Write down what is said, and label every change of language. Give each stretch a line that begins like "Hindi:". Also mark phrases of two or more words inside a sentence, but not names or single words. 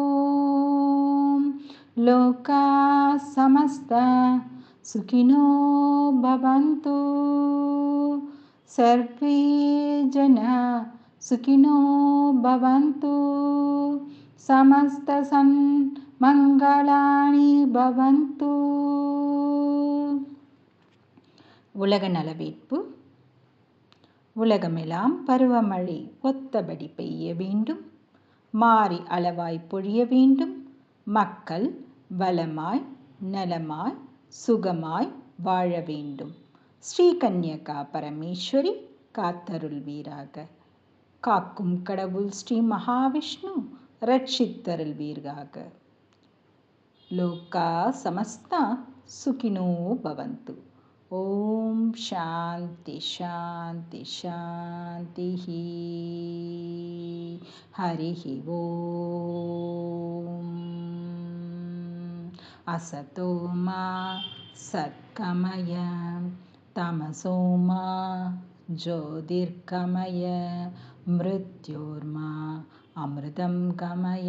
Sanskrit: लोकाः समस्ताः सुखिनो भवन्तु सर्वे जनाः सुखिनो भवन्तु समस्तसन्मङ्गलानि भवन्तु।
Tamil: உலக நலவேட்பு. உலகமெல்லாம் பருவமழை ஒத்தபடி பெய்ய வேண்டும், மாறி அளவாய் பொழிய வேண்டும், மக்கள் வளமாய் நலமாய் சுகமாய் வாழ வேண்டும். ஸ்ரீ கன்யகா பரமேஸ்வரி காத்தருள்வீராக. காக்கும் கடவுள் ஸ்ரீ மகாவிஷ்ணு ரட்சித்தருள்வீராக.
Sanskrit: लोकाः समस्ताः सुखिनो भवन्तु. ॐ शान्तिः शान्तिः शान्तिः. हरिः ॐ। असतो मा सत्कमय तमसो मा ज्योतिर्गमय मृत्योर्मा अमृतं गमय।